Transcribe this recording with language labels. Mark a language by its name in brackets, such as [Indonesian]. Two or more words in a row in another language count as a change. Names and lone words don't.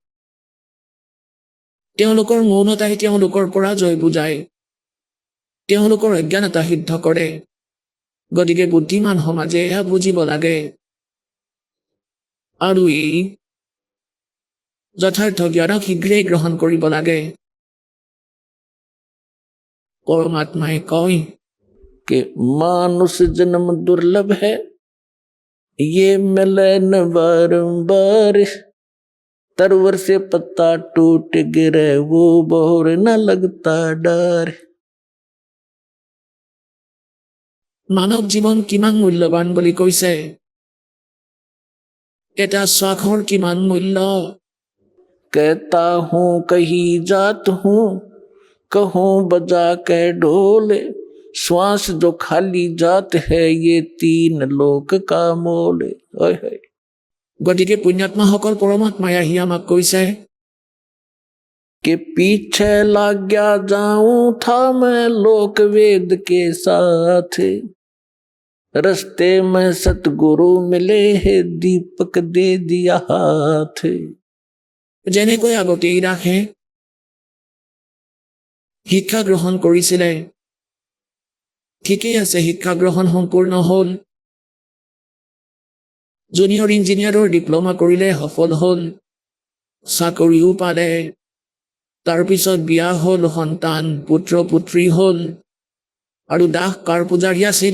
[Assamese] তেওঁলোকৰ মৌনতাই তেওঁলোকৰ পৰাজয় বুজায়, তেওঁলোকৰ অজ্ঞানতা সিদ্ধ কৰে। গতিকে বুদ্ধিমান সমাজে এয়া বুজিব লাগে আৰু এই যথাৰ্থ জ্ঞানক শীঘ্ৰেই গ্ৰহণ কৰিব লাগে। [Hindi] परमात्माएं कौन कि मानुष जन्म दुर्लभ है, ये मिले न बारंबार, तरवर से पत्ता टूट गिरे वो बोर न लगता डर। [Assamese] মানৱ জীৱন কিমান মূল্যৱান বুলি কৈছে, এটা শ্বাসৰ কিমান মূল্য। [Hindi] कहता हूँ कहीं जात हूँ, कहूँ बजा के ढोले, श्वास जो खाली जात है ये 3 लोक का मोल। [Assamese] গতিকে পুণ্যাত্মাসকল পৰমাত্মাই আহি আমাক কৈছে [Hindi] कि पीछे लग गया जाऊं था मैं लोक वेद के साथ, रस्ते में सतगुरु मिले है दीपक दे दिया हाथ। [Assamese] যেনেকৈ আগতে এই দাসে শিক্ষা গ্ৰহণ কৰিছিলে, ঠিকেই আছে, শিক্ষা গ্ৰহণ সম্পূৰ্ণ হ'ল, জুনিয়ৰ ইঞ্জিনিয়াৰৰ ডিপ্ল'মা কৰিলে, সফল হ'ল, চাকৰিও পালে, তাৰপিছত বিয়া হ'ল, সন্তান পুত্ৰ পুত্ৰী হ'ল, আৰু দাস কাৰ পূজাৰী আছিল?